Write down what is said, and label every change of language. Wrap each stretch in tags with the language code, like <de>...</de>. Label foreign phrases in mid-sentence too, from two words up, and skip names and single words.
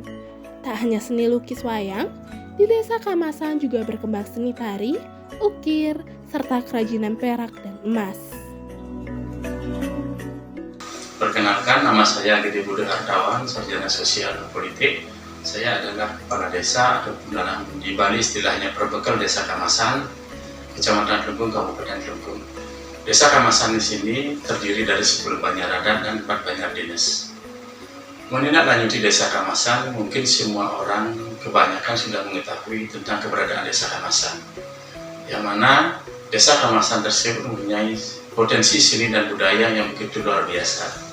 <id>Tak hanya seni lukis wayang, di desa Kamasan juga berkembang seni tari, ukir, serta kerajinan perak dan emas. Perkenalkan, nama saya Gede Budi Hartawan, sarjana sosial dan politik. Saya adalah kepala desa atau dalam di Bali istilahnya perbekal Desa Kamasan, Kecamatan Klungkung, Kabupaten Klungkung. Desa Kamasan di sini terdiri dari 10 banjar-adat dan 4 banjar dinas. Menindaklanjuti Desa Kamasan, mungkin semua orang kebanyakan sudah mengetahui tentang keberadaan Desa Kamasan, yang mana Desa Kamasan tersebut mempunyai potensi seni dan budaya yang begitu luar biasa.</id>